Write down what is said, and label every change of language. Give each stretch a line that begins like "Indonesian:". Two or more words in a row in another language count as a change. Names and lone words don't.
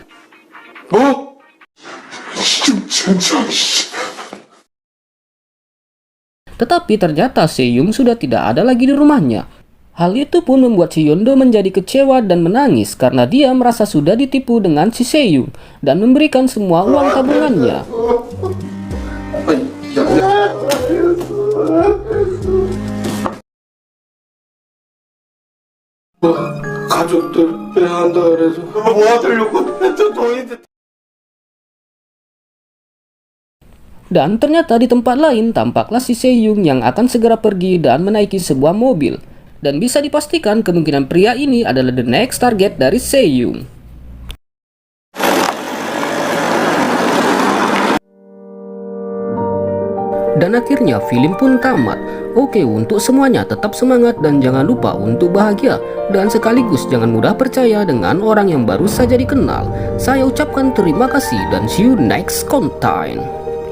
Indonesian: Tetapi ternyata Seyung sudah tidak ada lagi di rumahnya. Hal itu pun membuat si Yondo menjadi kecewa dan menangis karena dia merasa sudah ditipu dengan si Seyung dan memberikan semua uang tabungannya.
Korean: 가족들 배한다 그래서 모아두려고 했던 돈인데.
Indonesian: Dan ternyata di tempat lain tampaklah si Seyung yang akan segera pergi dan menaiki sebuah mobil. Dan bisa dipastikan kemungkinan pria ini adalah
English: the next target
Indonesian: dari Seyung. Dan akhirnya film pun tamat. Oke, untuk semuanya tetap semangat dan jangan lupa untuk bahagia. Dan sekaligus jangan mudah percaya dengan orang yang baru saja dikenal. Saya ucapkan terima kasih dan
English: see you next content.